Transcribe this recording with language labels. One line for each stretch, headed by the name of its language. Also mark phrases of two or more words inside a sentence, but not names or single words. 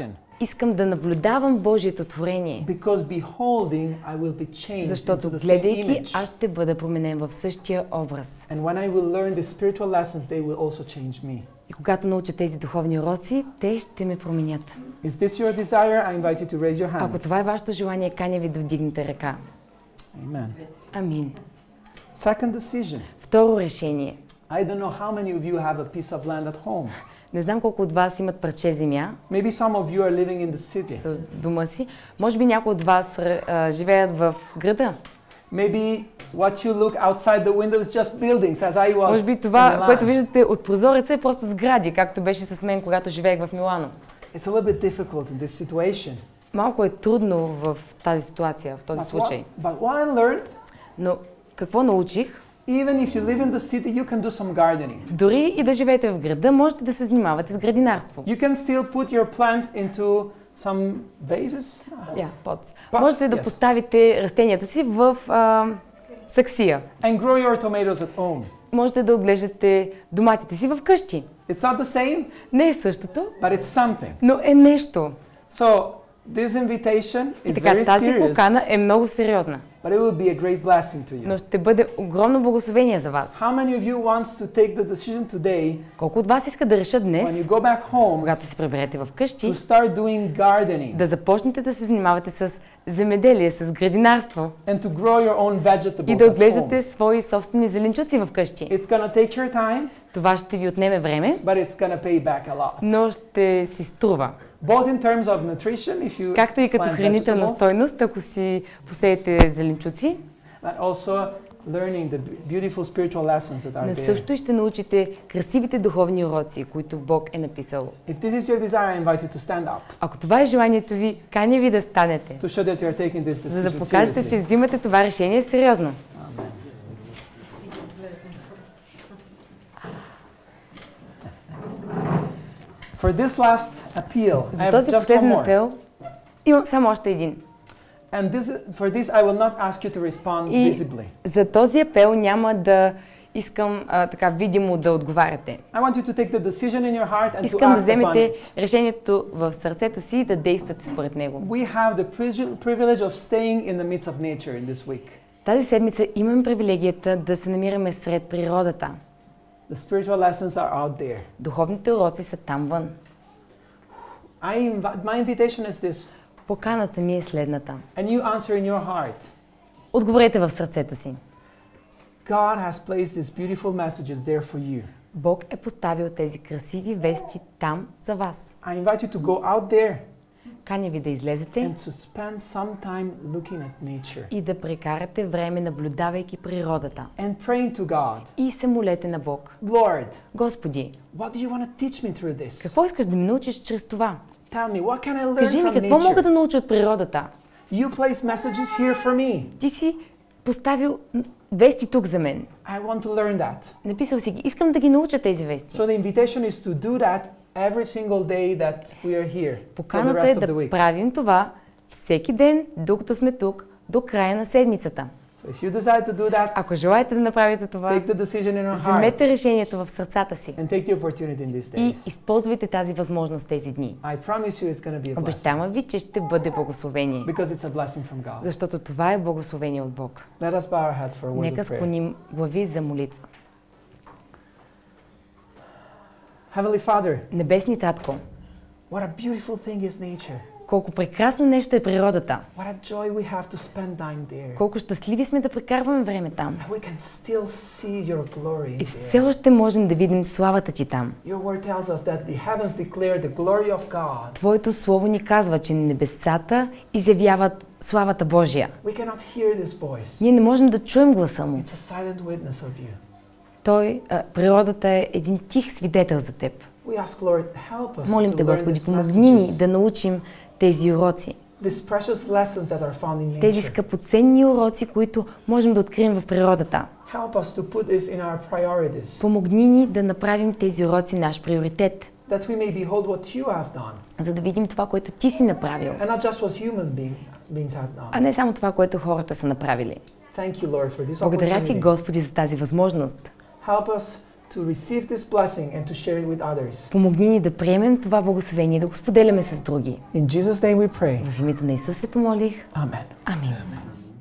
Bulgarian: Искам да наблюдавам Божието творение,
English: Because beholding, I will be changed
Bulgarian: защото
English: into the same
Bulgarian: гледайки,
English: image.
Bulgarian: аз ще бъда променен в същия образ.
English: And when I will learn the spiritual lessons, they will also change me.
Bulgarian: И когато науча тези духовни уроци, те ще ме променят.
English: Is this your desire? I invite you to raise your hand.
Bulgarian: Ако това е вашето желание, каня ви да вдигнете ръка.
English: Amen.
Bulgarian: Амин.
English: Second decision.
Bulgarian: Второ решение.
English: I don't know how many of you have a piece of land at home.
Bulgarian: Не знам колко от вас имат парче земя
English: Maybe some of you are living in the city.
Bulgarian: с дома си. Може би някои от вас живеят в града.
English: Maybe what you look outside the window is just buildings, as I was
Bulgarian: Може би
English: in
Bulgarian: това,
English: Milan.
Bulgarian: което виждате от прозореца е просто сгради, както беше с мен, когато живеех в Милано.
English: It's a little bit difficult in this situation.
Bulgarian: Малко е трудно в тази ситуация, в този случай.
English: But what I learned,
Bulgarian: Но какво научих?
English: even if you live in the city, you can do some gardening.
Bulgarian: Дори и да живеете в града, можете да се занимавате с градинарство.
English: You can still put your plants into some vases. Поts. Pots,
Bulgarian: Можете да
English: yes.
Bulgarian: поставите растенията си в саксия.
English: And grow your tomatoes at home.
Bulgarian: Можете да отглеждате доматите си в къщи.
English: It's not the same,
Bulgarian: Не е същото,
English: but it's something.
Bulgarian: но е нещо.
English: So this invitation
Bulgarian: И
English: is
Bulgarian: така,
English: very
Bulgarian: тази
English: serious,
Bulgarian: покана е много сериозна,
English: but it will be a great blessing to you.
Bulgarian: но ще бъде огромно благословение за вас.
English: How many of you wants to take the decision today
Bulgarian: Колко от вас искат да решат
English: when
Bulgarian: днес,
English: you go back home
Bulgarian: когато се приберете в къщи,
English: to start doing gardening
Bulgarian: да започнете да се занимавате с земеделие, с градинарство
English: and to grow your own vegetables
Bulgarian: и да
English: at
Bulgarian: отглеждате
English: home?
Bulgarian: свои собствени зеленчуци в къщи.
English: It's going to take your time,
Bulgarian: Това ще ви отнеме време,
English: but it's going to pay back a lot.
Bulgarian: но ще си струва.
English: Both in terms of nutrition, if you
Bulgarian: Както и като
English: plant
Bulgarian: хранителна
English: vegetables,
Bulgarian: стойност, ако си посеете зеленчуци,
English: but also learning the beautiful spiritual lessons that are
Bulgarian: но
English: there.
Bulgarian: също и ще научите красивите духовни уроци, които Бог е написал.
English: If this is your desire, I invite you to stand up
Bulgarian: Ако това е желанието ви, каня ви да станете,
English: to show that you are taking this
Bulgarian: за да
English: decision
Bulgarian: покажете, че
English: seriously.
Bulgarian: взимате това решение сериозно.
English: For this last appeal, I
Bulgarian: За
English: have
Bulgarian: този
English: just one
Bulgarian: последен
English: more.
Bulgarian: апел имам само още един.
English: And for this, I will not ask you to respond
Bulgarian: И
English: visibly.
Bulgarian: за този апел няма да искам така видимо да отговаряте.
English: I want you to take the decision in your heart and to
Bulgarian: Искам да
English: act upon
Bulgarian: вземете
English: it.
Bulgarian: решението в сърцето си и да действате според него.
English: We have the privilege of staying in the midst of nature in this week.
Bulgarian: Тази седмица имам привилегията да се намираме сред природата.
English: The spiritual lessons are out there.
Bulgarian: Духовните уроци са там вън.
English: My invitation is this,
Bulgarian: Поканата ми е следната.
English: and you answer in your heart.
Bulgarian: Отговорете в сърцето си.
English: God has placed these beautiful messages there for you.
Bulgarian: Бог е поставил тези красиви вести там за вас.
English: I invite you to go out there
Bulgarian: Каня ви да излезете
English: and to spend some time looking at nature
Bulgarian: и да прекарате време наблюдавайки природата.
English: and praying to God.
Bulgarian: И се молете на Бог.
English: Lord,
Bulgarian: Господи,
English: what do you want to teach me through this?
Bulgarian: какво искаш да ме научиш чрез това?
English: Tell me, what can I learn
Bulgarian: Кажи ми,
English: from
Bulgarian: какво мога да
English: nature?
Bulgarian: науча от природата?
English: You place messages here for me.
Bulgarian: Ти си поставил вести тук за мен.
English: I want to learn that.
Bulgarian: Написал си ги. Искам да ги науча тези вести.
English: So the invitation is to do that every single day that we are here, till the
Bulgarian: Поканата
English: rest
Bulgarian: е
English: of the
Bulgarian: да
English: week.
Bulgarian: правим това всеки ден, докато сме тук, до края на седмицата.
English: So if you decide to do that,
Bulgarian: Ако желаете да направите това,
English: take the decision in your heart
Bulgarian: вземете решението в сърцата си
English: and take the opportunity in these
Bulgarian: и
English: days.
Bulgarian: използвайте тази възможност тези дни.
English: I promise you it's going to be a blessing
Bulgarian: Обещавам ви, че ще бъде благословение,
English: because it's a blessing from God.
Bulgarian: защото това е благословение от Бог.
English: Let us bow our heads for a word
Bulgarian: Нека
English: of prayer.
Bulgarian: склоним глави за молитва.
English: Heavenly Father,
Bulgarian: Небесни Татко,
English: what a beautiful thing is nature.
Bulgarian: колко прекрасно нещо е природата.
English: What a joy we have to spend time there.
Bulgarian: Колко щастливи сме да прекарваме време там.
English: And we can still see your glory in
Bulgarian: И все
English: there.
Bulgarian: още можем да видим славата ти там.
English: Your word tells us that the heavens declare the glory of God.
Bulgarian: Твоето слово ни казва, че небесата изявяват славата Божия.
English: We cannot hear this voice.
Bulgarian: Ние не можем да чуем гласа му.
English: It's a silent witness of you.
Bulgarian: Природата е един тих свидетел за теб.
English: We ask, Lord, help us
Bulgarian: Молим
English: to
Bulgarian: те,
English: learn
Bulgarian: Господи,
English: these
Bulgarian: помогни ни
English: messages,
Bulgarian: да научим тези уроци.
English: these precious lessons that are found in
Bulgarian: Тези
English: nature.
Bulgarian: скъпоценни уроци, които можем да открием в природата.
English: Help us to put this in our priorities,
Bulgarian: Помогни ни да направим тези уроци наш приоритет,
English: that we may behold what you have done,
Bulgarian: за да видим това, което ти си направил,
English: and not just what human beings have
Bulgarian: а
English: done.
Bulgarian: не само това, което хората са направили.
English: Thank you, Lord, for this
Bulgarian: Благодаря ти,
English: opportunity.
Bulgarian: Господи, за тази възможност.
English: Help us to receive this blessing and to share it with others.
Bulgarian: Помогни ни да приемем това благословение и да го споделяме с други.
English: In Jesus' name we pray.
Bulgarian: В името на Исус се помолих.
English: Amen.
Bulgarian: Амин.